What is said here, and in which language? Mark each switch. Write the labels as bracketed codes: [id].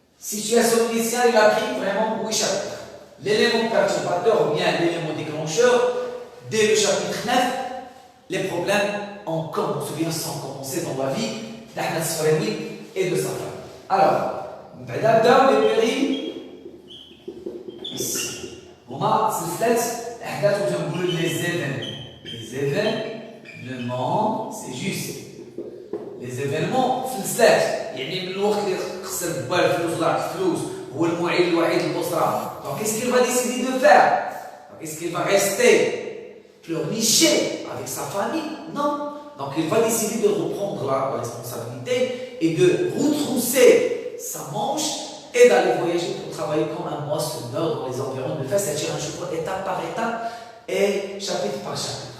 [fr] Situation initiale, il a pris vraiment 8 chapitres. L'élément perturbateur ou bien l'élément déclencheur, dès le chapitre 9, les problèmes ont commencé, bien sont commencés dans la vie d'Ahmed Sfraoui et de sa femme. Alors, d'abord les périls, ici. [ar] هما سلسلة أحداث وتنقولوا les événements. Les événements, c'est juste. Les événements سلسلات، يعني من الوقت اللي خسر با الفلوس ضاعت الفلوس هو المعين الوحيد للأسرة. [fr] Donc qu'est-ce qu'il va décider de faire? Est-ce qu'il va rester pleurnicher avec sa famille? Non. Donc il va décider de reprendre la responsabilité et de retrousser sa manche et d'aller voyager pour travailler comme un moissonneur dans les environs de Fès, c'est-à-dire un chemin étape par étape et chapitre par chapitre.